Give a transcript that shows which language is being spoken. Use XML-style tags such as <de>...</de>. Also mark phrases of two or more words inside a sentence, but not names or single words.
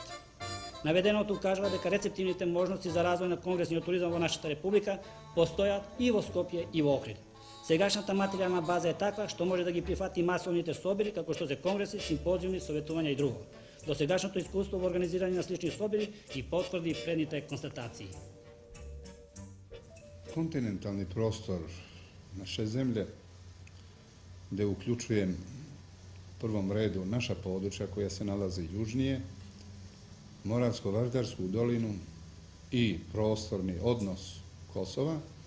<mk>Наведеното укажува дека рецептивните можности за развој на конгресниот туризам во нашата република постојат и во Скопје и во Охрид. Сегашната материјална база е таква што може да ги прифати масовните собори како што се конгреси, симпозиуми, советувања и друго. Досегашното искуство во организирање на слични собори ги потврди предните констатации.</mk> <sr>Kontinentalni prostor naše zemlje, gde uključujem u prvom redu naša područja koja se nalaze južnije, Moravsko-Vardarsku dolinu i prostorni odnos Kosova,</sr>